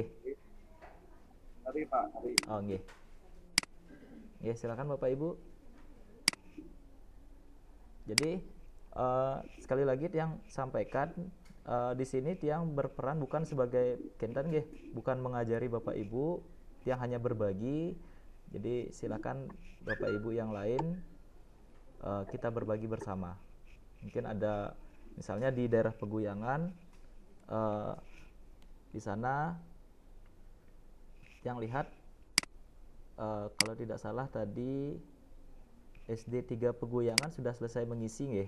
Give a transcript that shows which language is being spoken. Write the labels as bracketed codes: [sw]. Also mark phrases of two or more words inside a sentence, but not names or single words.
[id] Hari Pak, hari. [ban] Oh nggih. Nggih, [id] silakan Bapak Ibu. Jadi sekali lagi tiang sampaikan di sini tiang berperan bukan sebagai [ban] kenten nggih, [id] bukan mengajari Bapak Ibu, tiang hanya berbagi Jadi silakan Bapak Ibu yang lain kita berbagi bersama. Mungkin ada misalnya di daerah Peguyangan, di sana yang lihat kalau tidak salah tadi SD 3 Peguyangan sudah selesai mengisi nggih.